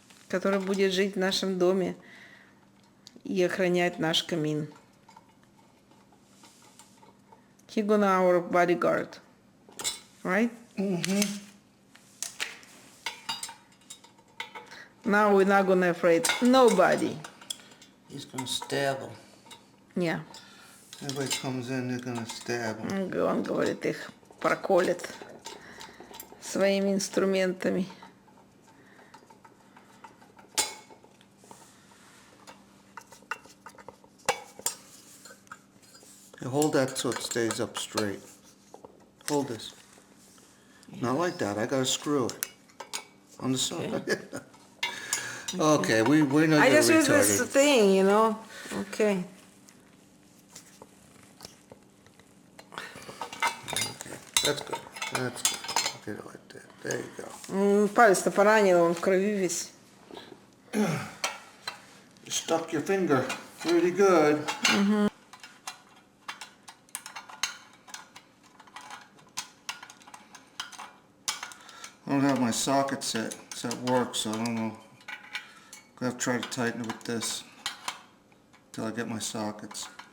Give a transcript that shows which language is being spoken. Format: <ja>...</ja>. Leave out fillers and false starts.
<ru>который будет жить в нашем доме и охранять наш камин.</ru> <en>He gonna our bodyguard, right? Now we're not gonna afraid nobody. He's gonna stab him. Yeah. Everybody comes in, they're gonna stab him.</en> <ru>Он говорит, их проколет своими инструментами.</ru> <en>Hey, hold that so it stays up straight. Hold this. Not like that. I gotta screw it on the side. Okay, we're not. I just use this thing, you know. Okay. Okay, that's good. That's good. Okay, like that. There you go.</en> <ru>Палец-то поранил, он в крови весь.</ru> <en>You stuck your finger pretty good. I don't have my socket set. It's at work, so I don't know. I have to try to tighten it with this until I get my sockets.</en>